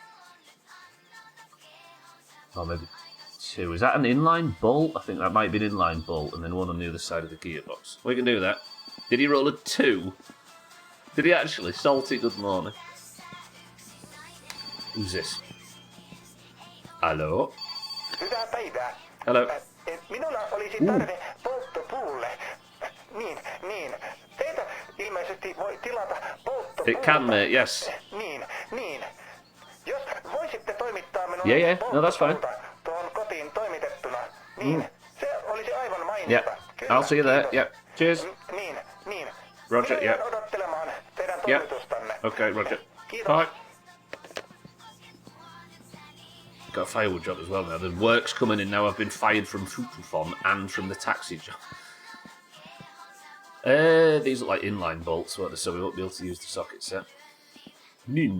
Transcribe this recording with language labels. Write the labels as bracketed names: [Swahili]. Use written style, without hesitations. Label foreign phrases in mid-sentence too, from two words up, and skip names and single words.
[English] Or maybe 2. Is that an inline bolt? I think that might be an inline bolt, and then one on the other side of the gearbox. We can do that. Did he roll a 2? Did he actually? Salty, good morning. Who's this? Hello? [Finnish] Hyvää päivää. [English] Hello. [Finnish] Minulla olisi tarve polttopuulle. Niin. Teitä ilmeisesti voi tilata polttopuuta. [English] It can, mate, yes. [Finnish] Niin. Jos voisitte toimittaa minulle [English] Yeah. No, that's fine. [Finnish] tuohon kotiin toimitettuna, niin se olisi aivan mainita. [English] Yeah, I'll see you there. Yeah, cheers. [Finnish] Niin. [English] Roger, [Finnish] Minä [English] yeah. [Finnish] jään odottelemaan teidän [English] Yeah. [Finnish] toimitustanne. [English] Okay, Roger. [Finnish] Kiitos. [English] Bye. Got a firewood job as well now. The work's coming in now. I've been fired from Futufon and from the taxi job. These look like inline bolts, so we won't be able to use the socket set. [Finnish] Nin.